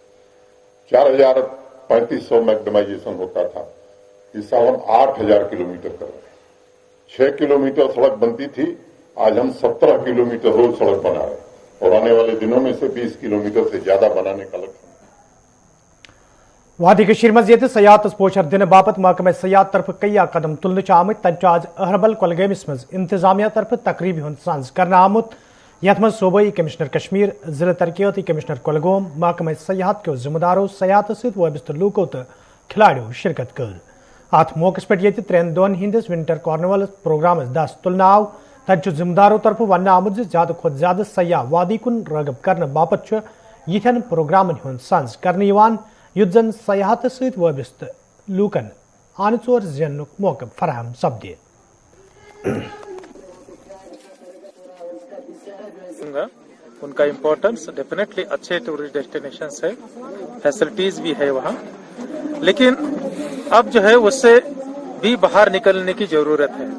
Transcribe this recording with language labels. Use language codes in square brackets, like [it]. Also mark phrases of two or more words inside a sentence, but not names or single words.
[hi] 4500 मैक्डमाइजेशन होता था, इस साल हम 8000 किलोमीटर कर रहे हैं। 6 किलोमीटर सड़क बनती थी, आज हम 17 किलोमीटर रोज सड़क बना रहे हैं, और आने वाले दिनों में से 20 किलोमीटर से ज्यादा बनाने का लक्ष्य। [ks] वादी कशीर मज ये सयाहत पोचर दिन बापत महकमे सयाहत तरफ कई कदम तुलने आमुत। तब आज अहरबल कुलगामिस मज इंतजामिया तरफ तकरीबी हुंद सांस करना आमुत, यथ मज सूबाई कमिश्नर कश्मीर, जिला तरक्याती कमिश्नर कुलगाम, महकमे सयाहत के जिम्मेदारों, सयाहत सत वाबस्त लूकों तो खिलाड़ियों शिरकत कर। अत मौके पे 3 दोन हिंदिस [en] winter carnival programme [ks] दस तुलना आव। तब जिम्मेदारों तरफ वन आमुत ज्यादा खुद ज्यादा सयाह वादी कुन रगब करने बापत यिथन प्रोग्रामन हुंद सांस करने युद्ध जन सयाहत सत वाबस्त लूकन आन चोर जेनुक मौके फराहम सपदे। [hi] उनका [en] importance definitely [hi] अच्छे [en] tourist destinations [hi] है, फैसिलिटीज भी है वहाँ, लेकिन अब जो है उससे भी बाहर निकलने की जरूरत है।